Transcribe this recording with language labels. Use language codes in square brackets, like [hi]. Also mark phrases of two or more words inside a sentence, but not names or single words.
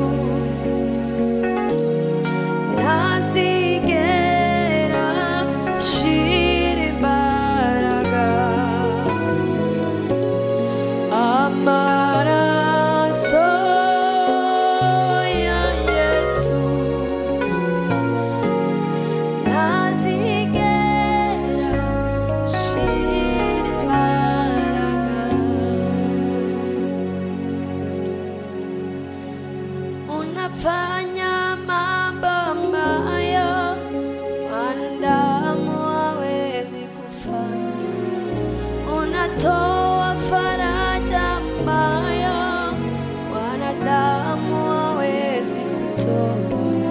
[rw] ntazigera ashira imbaraga amaraso ya Yesu ntazigera ashira imbaraga [sw] unafanya mambo ambayo wanadamu hawezi kufanya, unatoa faraja ambayo wanadamu hawezi kutoa,